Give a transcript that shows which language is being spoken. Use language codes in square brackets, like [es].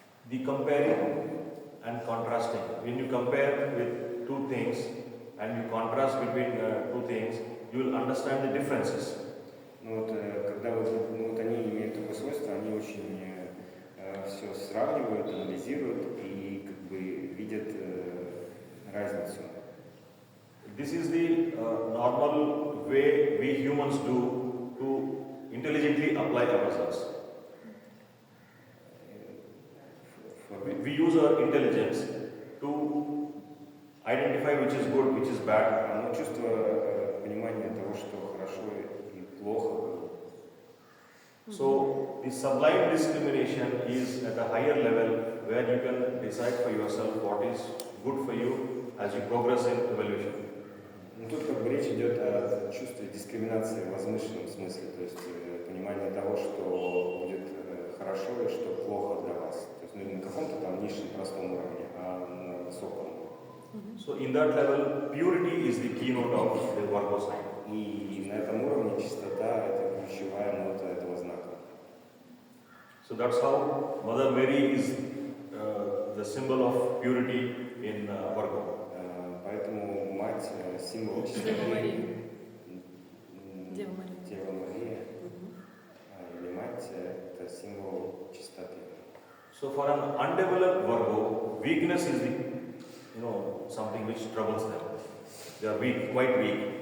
[en] The comparing and contrasting. When you compare with two things and you contrast between two things, you will understand the differences. [ru] Ну вот, когда вот они имеют такое свойство, они очень все сравнивают, анализируют и как бы видят разницу. [en] This is the normal way we humans do to intelligently apply ourselves. We use our intelligence to identify which is good, which is bad. [ru] Оно чувство понимания того, что хорошо и плохо. [en] So the sublime discrimination is at a higher level where you can decide for yourself what is good for you as you progress in evolution. [ru] Ну, тут как бы речь идет о чувстве дискриминации в возвышенном смысле, то есть понимание того, что будет хорошо и что плохо для вас. То есть не на каком-то там низшем простом уровне, а на высоком. [en] So in that level, purity is the keynote of the Virgo sign. [ru] И на этом уровне чистота – это ключевая нота этого знака. [en] So that's how Mother Mary is the symbol of purity in Virgo. [ru] Поэтому мать – символ чистоты. Дева Мария. Дева Мария. Дева Мария. Или мать – это символ чистоты. [en] So for an undeveloped Virgo, weakness is the something which troubles them. They are weak, quite weak.